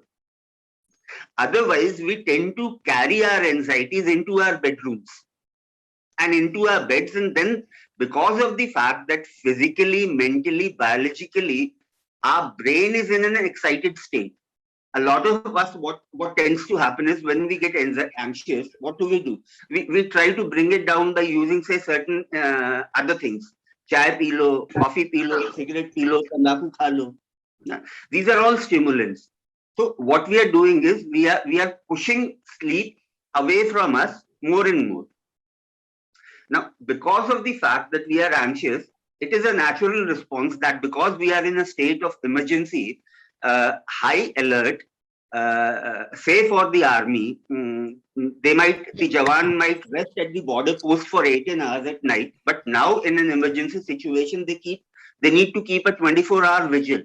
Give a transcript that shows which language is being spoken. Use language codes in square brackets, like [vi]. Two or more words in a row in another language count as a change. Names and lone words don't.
[en] Otherwise we tend to carry our anxieties into our bedrooms and into our beds, and then because of the fact that physically, mentally, biologically, our brain is in an excited state. A lot of us, what tends to happen is when we get anxious, what do? We try to bring it down by using, say, certain other things. [hi] चाय पी लो, कॉफ़ी पी लो, सिगरेट पी लो, तंबाकू खा लो. [en] These are all stimulants. So what we are doing is we are pushing sleep away from us more and more. Now, because of the fact that we are anxious, it is a natural response that because we are in a state of emergency, high alert, say for the army, the Jawan might rest at the border post for 18 hours at night, but now in an emergency situation, they need to keep a 24-hour vigil.